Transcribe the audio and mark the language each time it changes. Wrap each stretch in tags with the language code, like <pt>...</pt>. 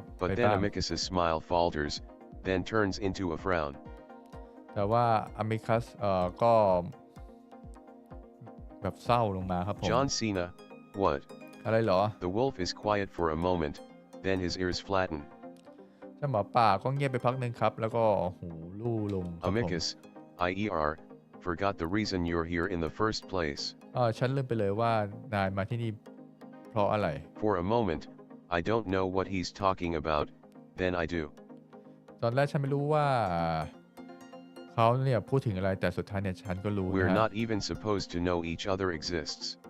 <en>But then Amicus's smile falters, then turns into a frown.</en> <th>แต่ว่า Amicus ก็แบบเศร้าลงมาครับผม</th> <en>John Cena, what?</en> <th>อะไรเหรอ</th> <en>The wolf is quiet for a moment, then his ears flatten.</en> <th>เจ้าหมาป่าก็เงียบไปพักหนึ่งครับแล้วก็หูลู่ลงครับผม</th> <en>Amicus, forgot the reason you're here in the first place.</en> <th>ฉันลืมไปเลยว่านายมาที่นี่เพราะอะไร</th> <en>For a moment, I don't know what he's talking about, then I do.</en> <th>ตอนแรกฉันไม่รู้ว่าเขาเนี่ยพูดถึงอะไรแต่สุดท้ายเนี่ยฉันก็รู้</th> <en>We're</en> <th>นะ</th> <en>not even supposed to know each other exists.</en>